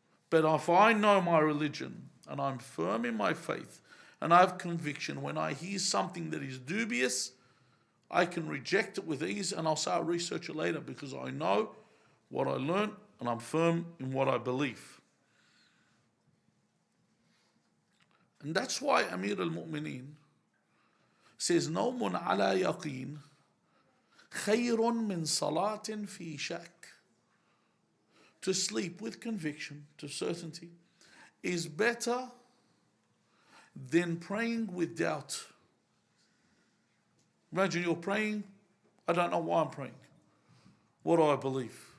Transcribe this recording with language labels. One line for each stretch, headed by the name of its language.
English: But if I know my religion and I'm firm in my faith and I have conviction, when I hear something that is dubious, I can reject it with ease and I'll say I'll research it later because I know what I learned and I'm firm in what I believe. And that's why Amir al-Mu'mineen says,
Arabic: نوم على يقين خير من صلاة في شك.
English: To sleep with conviction, to certainty, is better than praying with doubt. Imagine you're praying, I don't know why I'm praying. What do I believe?